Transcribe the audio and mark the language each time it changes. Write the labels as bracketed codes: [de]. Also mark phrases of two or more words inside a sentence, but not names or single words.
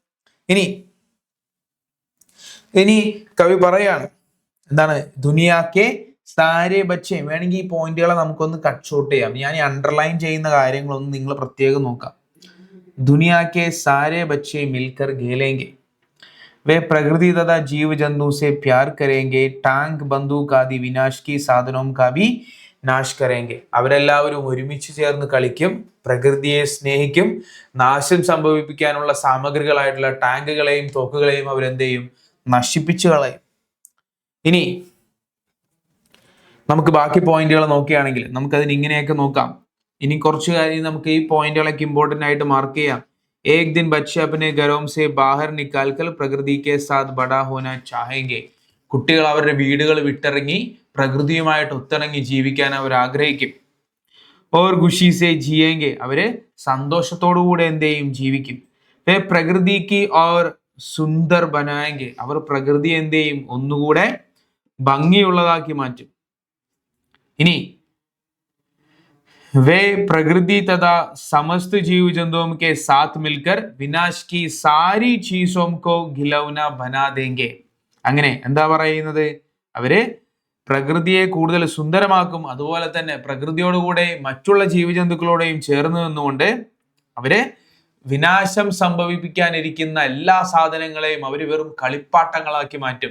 [ml] ഇനി കവി പറയാണ് എന്താണ്, [hi] दुनिया के सारे बच्चे. [ml] വേണമെങ്കിൽ ഈ പോയിന്റുകളെ നമുക്കൊന്ന് [en] cut short [ml] ചെയ്യാം. ഞാൻ ഈ അണ്ടർലൈൻ ചെയ്യുന്ന കാര്യങ്ങളൊന്നും നിങ്ങൾ പ്രത്യേകം നോക്കാം. [hi] दुनिया के सारे बच्चे मिलकर खेलेंगे. वे प्रकृति तथा जीव जंतु से प्यार करेंगे. टैंक बंदूक आदि विनाश की साधनों का भी नाश करेंगे. [ml] അവരെല്ലാവരും ഒരുമിച്ച് ചേർന്ന് കളിക്കും, പ്രകൃതിയെ സ്നേഹിക്കും, നാശം സംഭവിപ്പിക്കാനുള്ള സാമഗ്രികളായിട്ടുള്ള ടാങ്കുകളെയും തോക്കുകളെയും അവരെന്ത് ചെയ്യും, നശിപ്പിച്ചു കളയും. ഇനി നമുക്ക് ബാക്കി പോയിന്റുകൾ നോക്കുകയാണെങ്കിൽ നമുക്കതിന് ഇങ്ങനെയൊക്കെ നോക്കാം. ഇനി കുറച്ച് കാര്യം നമുക്ക് ഈ പോയിന്റുകളൊക്കെ ഇമ്പോർട്ടൻ്റ് ആയിട്ട് മാർക്ക് ചെയ്യാം. [hi] एक दिन बच्चे अपने घरों से बाहर निकालकर प्रकृति के साथ बड़ा होना चाहेंगे. [ml] കുട്ടികൾ അവരുടെ വീടുകൾ വിട്ടിറങ്ങി പ്രകൃതിയുമായിട്ട് ഒത്തിണങ്ങി ജീവിക്കാൻ അവർ ആഗ്രഹിക്കും. [hi] और खुशी से जिएंगे. [ml] അവര് സന്തോഷത്തോടു കൂടെ എന്ത് ചെയ്യും, ജീവിക്കും. [hi] वे प्रकृति की और सुंदर बनाएंगे. [ml] അവർ പ്രകൃതി എന്ത് ചെയ്യും, ഒന്നുകൂടെ ഭംഗിയുള്ളതാക്കി മാറ്റും. [hi] ഇനി वे प्रकृति तथा समस्त जीव जंतुओं के साथ मिलकर विनाश की सारी चीजों को ഖിലൗന बना देंगे. [ml] അങ്ങനെ എന്താ പറയുന്നത്, അവര് പ്രകൃതിയെ കൂടുതൽ സുന്ദരമാക്കും. അതുപോലെ തന്നെ പ്രകൃതിയോടുകൂടെ മറ്റുള്ള ജീവജന്തുക്കളോടെയും ചേർന്ന് നിന്നുകൊണ്ട് അവര് വിനാശം സംഭവിപ്പിക്കാനിരിക്കുന്ന എല്ലാ സാധനങ്ങളെയും അവർ വെറും കളിപ്പാട്ടങ്ങളാക്കി മാറ്റും.